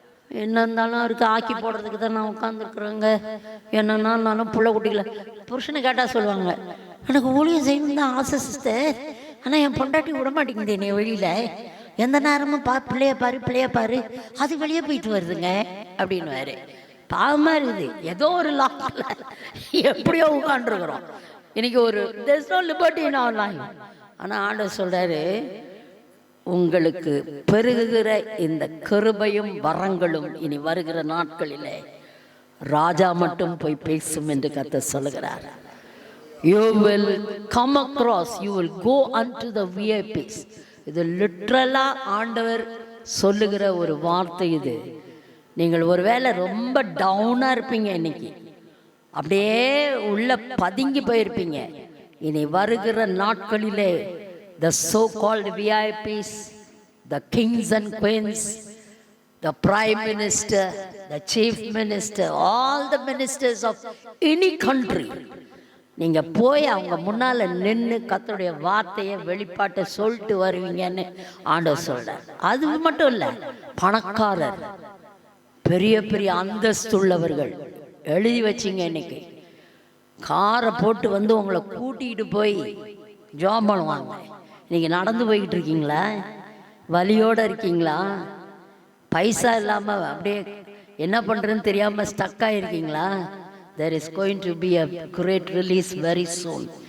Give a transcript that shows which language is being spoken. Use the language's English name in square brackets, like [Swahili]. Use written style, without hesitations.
[Tamil] என்ன இருந்தாலும் அவருக்கு ஆக்கி போடுறதுக்கு தான் நான் உட்காந்துருக்குறேங்க, என்னன்னா நானும் புள்ள குட்டிகளை புருஷனை கேட்டால் சொல்லுவாங்க, எனக்கு ஊழியம் செய்யணும் தான் ஆசை சிஸ்டர், ஆனால் என் பொண்டாட்டி விட மாட்டேங்குது என்னை வெளியில், எந்த நேரமும் பிள்ளைய பாரு அது வெளியே போயிட்டு வருதுங்க அப்படின்னு. பாவமா இருக்குது, ஏதோ ஒரு லாக்ல எப்படியோ உட்காந்துருக்குறோம். இன்னைக்கு ஒரு [English] there's no liberty in our life. [Tamil] ஆனால் ஆண்டவர் சொல்றாரு, உங்களுக்கு பெருகுகிற இந்த கிருபையும் வரங்களும் இனி வருகிற நாட்களிலே ராஜா மட்டும் போய் பேசும் என்று கர்த்தர் சொல்லுகிறார். [English] You will come across, you will go unto the VIPs. [Tamil] இது லிட்ரலா ஆண்டவர் சொல்லுகிற ஒரு வார்த்தை. இது நீங்கள் ஒருவேளை ரொம்ப டவுனா இருப்பீங்க, இன்னைக்கு அப்படியே உள்ள பதுங்கி போயிருப்பீங்க. இனி வருகிற நாட்களிலே [English] the so called VIPs, the kings and queens, the prime minister, the chief minister, all the ministers of any country, [Tamil] நீங்க போய் அவங்க முன்னால நின்று கர்த்தருடைய வார்த்தையை வெளிப்பாட்டை சொல்லிட்டு வருவீங்கன்னு ஆண்டவர் சொல்றார். அது மட்டும் இல்ல, பணக்காரர், பெரிய பெரிய அந்தஸ்துள்ளவர்கள், எழுதி வச்சிங்க, இன்னைக்கு காரை போட்டு வந்து உங்களை கூட்டிகிட்டு போய் ஜாப் பண்ணுவாங்க. இன்னைக்கு நடந்து போய்கிட்டு இருக்கீங்களா, வலியோடு இருக்கீங்களா, பைசா இல்லாமல் அப்படியே என்ன பண்ணுறதுன்னு தெரியாமல் stuck ஆகிருக்கீங்களா, [English] there is going to be a great release very soon.